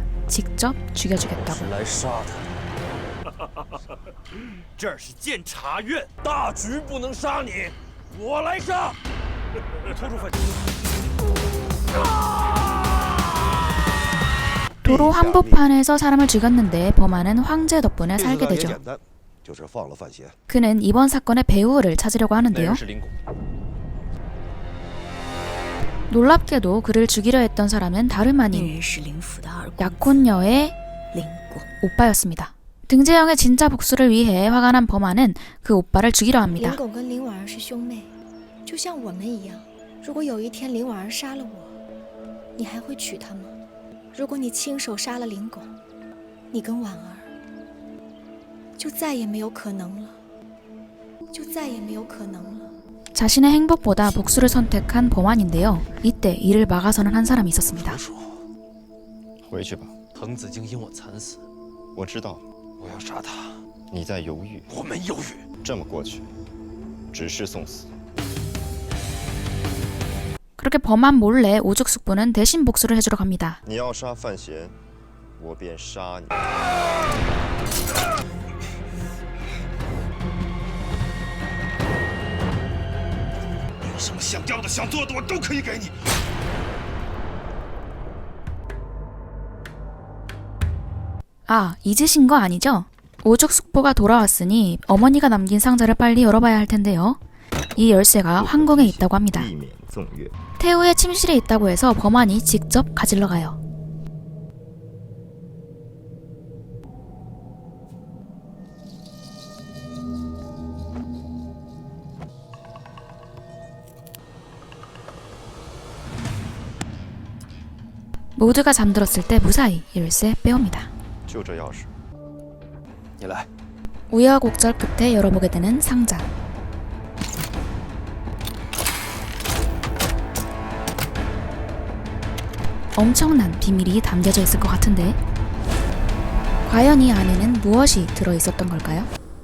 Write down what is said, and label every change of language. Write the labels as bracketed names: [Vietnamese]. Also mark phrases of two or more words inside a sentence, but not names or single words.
[Korean] 직접 죽여주겠다고. [Chinese] 来杀他。这是监察院，大局不能杀你，我来杀。拖住犯人。 [Korean] 도로 한복판에서 사람을 죽였는데 범한은 황제 덕분에 살게 되죠. 그는 이번 사건의 배우를 찾으려고 하는데요. 놀랍게도 그를 죽이려 했던 사람은 다름 [Chinese] 那 [Korean] 아닌 [Chinese] 人是林府的二公子 [Korean] 약혼녀의 [Chinese] 林果。 [Korean] 오빠였습니다. 등재영의 진짜 복수를 위해 화가 난 범한은 그 오빠를 죽이려 합니다. [Chinese] 林狗跟林婉儿是兄妹，就像我们一样。如果有一天林婉儿杀了我，你还会娶她吗？如果你亲手杀了林狗，你跟婉儿就再也没有可能了，就再也没有可能了。 [Korean] 자신의 행복보다 복수를 선택한 범한인데요. 이때 이를 막아서는 한 사람이 있었습니다. [Chinese] 回去吧，滕子京因我惨死，我知道我要杀他。你在犹豫，我没犹豫。这么过去，只是送死。 [Korean] 그렇게 범한 몰래 오죽 숙부는 대신 복수를 해주러 갑니다. [Chinese] 你要杀范闲，我便杀你。你有什么想要的、想做的，我都可以给你。 [Korean] 아, 잊으신 거 아니죠? 오죽 숙부가 돌아왔으니 어머니가 남긴 상자를 빨리 열어봐야 할 텐데요. 이 열쇠가 황궁에 있다고 합니다. [Chinese] 避免纵越。 [Korean] 태우의 침실에 있다고 해서 범한이 직접 가지러 가요. 모두가 잠들었을 때 무사히 열쇠 빼옵니다. [Chinese] 就这钥匙，你来， [Korean] 우여곡절 끝에 열어보게 되는 상자. 엄청난 비밀이 담겨져 있을 것 같은데 과연 이 안에는 무엇이 들어있었던 걸까요?